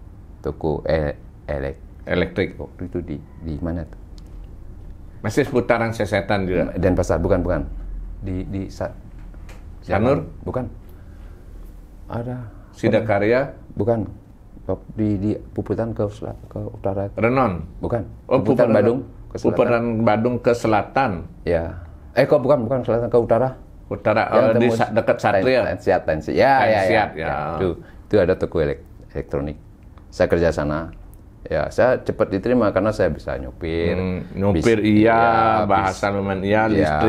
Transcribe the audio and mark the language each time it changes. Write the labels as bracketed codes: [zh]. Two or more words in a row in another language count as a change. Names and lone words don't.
[id] elektrik. Waktu itu di mana tuh? Masih seputaran Sesetan juga. Dan pasar bukan. Di Sanur? Bukan. Ada. Sidakarya? Bukan. Di Puputan ke utara. Renon? Bukan. Puputan Badung ke selatan. Ya. Kok bukan selatan ke utara. Utara Yang di tembus dekat Satria. Tensiat. Ya. Ya. Itu ada toko elektronik. Saya kerja sana. Ya, saya cepat diterima karena saya bisa nyopir. Nyopir bahasa lumayan listrik